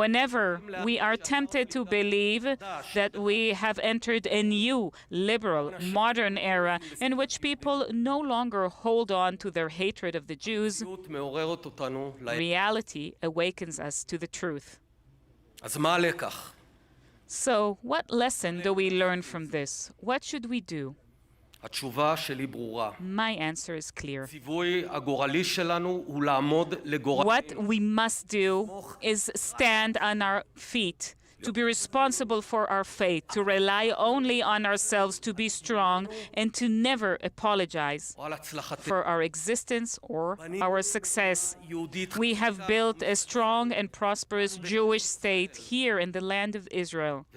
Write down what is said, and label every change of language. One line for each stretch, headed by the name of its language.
English: Whenever we are tempted to believe that we have entered a new, liberal, modern era in which people no longer hold on to their hatred of the Jews,
Hebrew: מעוררת אותנו.
English: reality awakens us to the truth.
Hebrew: אז מה הלקח?
English: So, what lesson do we learn from this? What should we do?
Hebrew: התשובה שלי ברורה.
English: My answer is clear.
Hebrew: הציווי הגורלי שלנו הוא לעמוד לגורל.
English: What we must do is stand on our feet, to be responsible for our fate, to rely only on ourselves, to be strong, and to never apologize
Hebrew: על הצלחתנו.
English: for our existence or our success. We have built a strong and prosperous Jewish state here in the land of Israel.